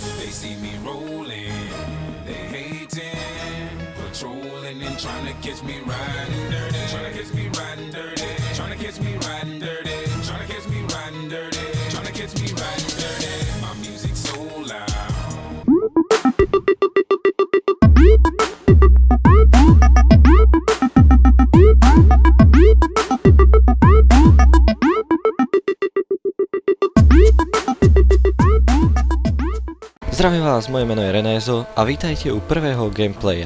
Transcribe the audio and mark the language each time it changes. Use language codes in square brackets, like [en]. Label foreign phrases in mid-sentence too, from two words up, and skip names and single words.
[en] see me rolling, they hating, patrolling and trying to catch me riding dirty, trying to catch me riding dirty, trying to catch me riding dirty, trying to catch me riding dirty, trying to catch me riding dirty. My music so loud. [sk] Zdravím vás, moje meno je Renézo a vítajte u prvého gameplaya.